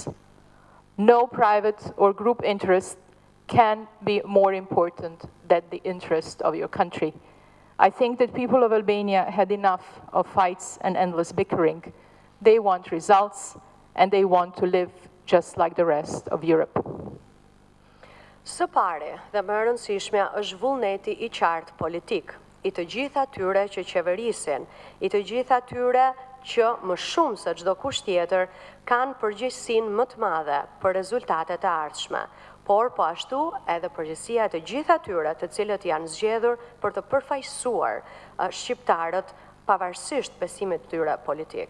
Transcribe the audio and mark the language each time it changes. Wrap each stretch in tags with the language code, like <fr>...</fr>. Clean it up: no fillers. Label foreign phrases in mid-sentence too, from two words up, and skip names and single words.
<en>No private or group interest can be more important than the interest of your country. I think that people of Albania had enough of fights and endless bickering. They want results, and they want to live just like the rest of Europe.</en> <sq>Së pari dhe më e rëndësishmja është vullneti I qartë politik, I të gjitha tyre që qeverisin, I të gjitha tyre që më shumë se çdo kusht tjetër kanë përgjegjësinë më të madhe për rezultatet e ardhshme, por po ashtu edhe përgjegjësia e të gjitha tyre të cilët janë zgjedhur për të përfaqësuar shqiptarët pavarësisht besimit të tyre politik.</sq>